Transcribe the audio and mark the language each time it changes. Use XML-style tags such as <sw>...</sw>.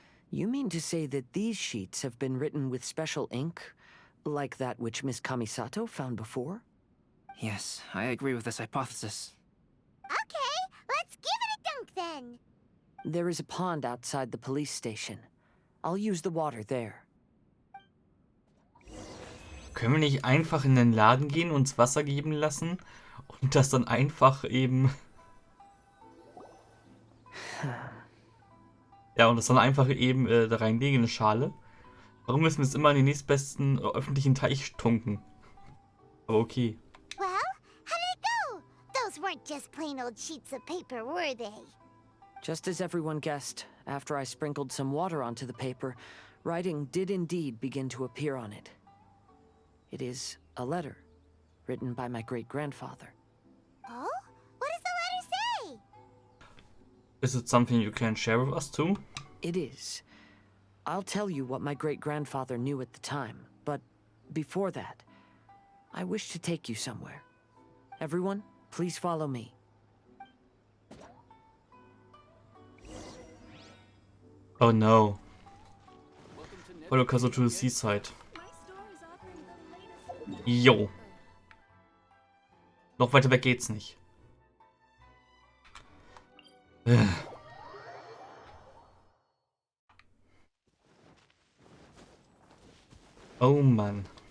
<en>You mean to say that these sheets have been written with special ink, like that which Miss Kamisato found before? Yes, I agree with this hypothesis. Okay, let's give it a dunk then. There is a pond outside the police station. I'll use the water there.</en> <de>Können wir nicht einfach in den Laden gehen, uns Wasser geben lassen und das dann einfach eben... Ja, und das dann einfach eben da reinlegen in eine Schale? Warum müssen wir es immer in den nächstbesten öffentlichen Teich tunken? Aber okay.</de> <en>Well, how did it go? Those weren't just plain old sheets of paper, were they? Just as everyone guessed, after I sprinkled some water onto the paper, writing did indeed begin to appear on it. It is a letter, written by my great-grandfather. Oh? What does the letter say? Is it something you can share with us too? It is. I'll tell you what my great-grandfather knew at the time, but before that, I wish to take you somewhere. Everyone, please follow me. Oh no. Follow Kazuo to the seaside.</en> <de>Jo. Noch weiter weg geht's nicht. Oh Mann.</de>